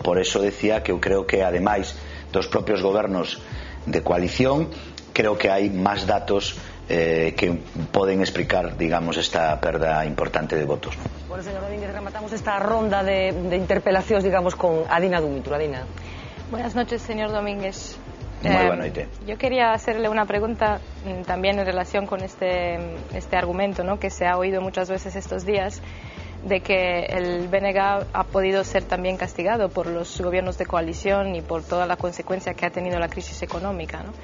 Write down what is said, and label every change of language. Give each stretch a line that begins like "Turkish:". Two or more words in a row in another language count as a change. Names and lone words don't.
Galician: Por eso decía que eu creo que ademais dos propios gobernos de coalición, creo que hai máis datos que poden explicar, digamos, esta perda importante de votos. Bueno, señor Domínguez, rematamos esta ronda de interpelacións, digamos, con Adina Dumitru. Adina.
Spanish: Buenas noches, señor Domínguez. Muy buena noche. Yo quería hacerle una pregunta también en relación con este argumento, ¿no?, que se ha oído muchas veces estos días, de que el BNG ha podido ser también castigado por los gobiernos de coalición y por toda la consecuencia que ha tenido la crisis económica, ¿no?